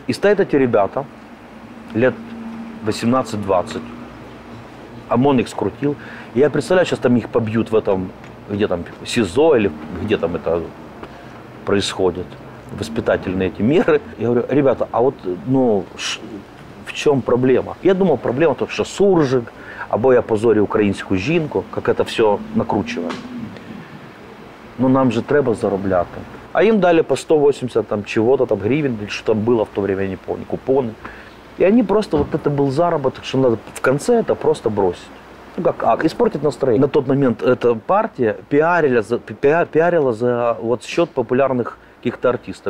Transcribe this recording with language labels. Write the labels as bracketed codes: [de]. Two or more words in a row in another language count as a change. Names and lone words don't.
[ru] И стоят эти ребята, лет 18-20, ОМОН их скрутил. И я представляю, сейчас там их побьют в этом, где там, СИЗО или где там это происходит. Воспитательные эти меры. Я говорю, ребята, а вот, ну, в чем проблема? Я думал, проблема в том, что суржик, [uk] або я позорю українську жінку, [ru] как это все накручивает. Но нам же [uk] треба заробляти. [ru] А им дали по 180 там чего-то, там гривен, или что там было в то время, я не помню, купоны. И они просто, вот это был заработок, что надо в конце это просто бросить. Ну как, испортить настроение. На тот момент эта партия пиарила за вот счет популярных каких-то артистов.